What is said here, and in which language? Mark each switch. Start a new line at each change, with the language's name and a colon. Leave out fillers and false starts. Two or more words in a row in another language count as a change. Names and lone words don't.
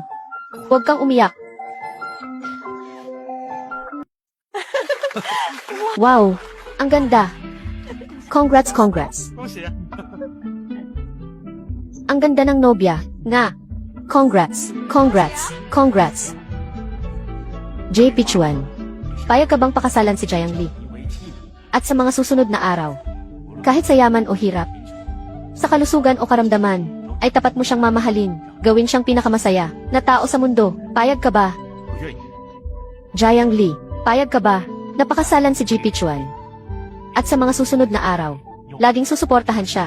Filipino: Huwag kang umiyak. Wow, ang ganda.
English: Congrats, congrats.
Chinese: 恭喜！
Filipino: Ang ganda ng nobya, nga.
English: Congrats, congrats, congrats.
Filipino: J. Pichuan, payag ka bang pakasalan si Jiang Li?
Chinese: 以为妻，
Filipino: At sa mga susunod na araw, kahit sa yaman o hirap, sa kalusugan o karamdaman, ay tapat mo siyang mamahalin, gawin siyang pinakamasaya na tao sa mundo. Payag ka ba?
Chinese: 不愿意。
Filipino: Jiang Li, payag ka ba? Napakasalan si J. Pichuan. At sa mga susunod na araw, laging susuportahan siya.